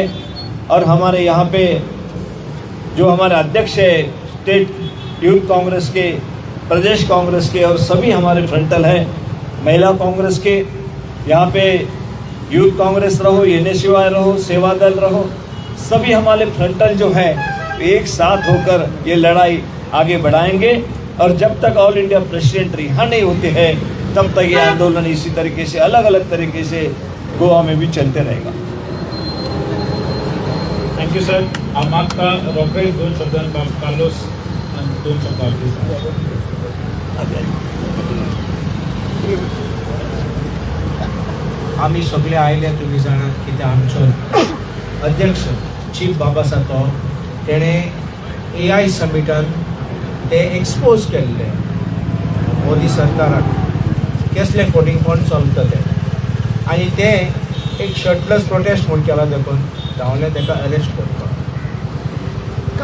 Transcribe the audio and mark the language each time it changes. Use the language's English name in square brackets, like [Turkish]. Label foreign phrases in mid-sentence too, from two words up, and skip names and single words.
[Hindi] और हमारे यहाँ पे जो हमारे अध्यक्ष है स्टेट यूथ कांग्रेस के, प्रदेश कांग्रेस के, और सभी हमारे फ्रंटल है महिला कांग्रेस के, यहाँ पे यूथ कांग्रेस रहो, NSUI रहो, सेवा दल रहो, सभी हमारे फ्रंटल जो है एक साथ होकर ये लड़ाई आगे बढ़ाएंगे। और जब तक [English] All India President [Hindi] रिहा नहीं होते हैं तब तक ये आंदोलन इसी तरीके से अलग अलग तरीके से गोवा में भी चलते रहेगा। [English] thank you sir. [Konkani] मागता रोखडेच 2 शब्दांत कार्लोस 2 शब्द आपली. आमी सगळे आयले तुमी जाणात कितें आमचो अध्यक्ष चीफ बाबा आसा तो तेणें AI समिटान ते एक्सपोज केल्ले मोदी सरकाराक कसले फोटींग फंड चलता ते आनी ते एक [English] shirtless protest [Konkani] म्हूण केला देखून धांवले ताका अरेस्ट करपाक.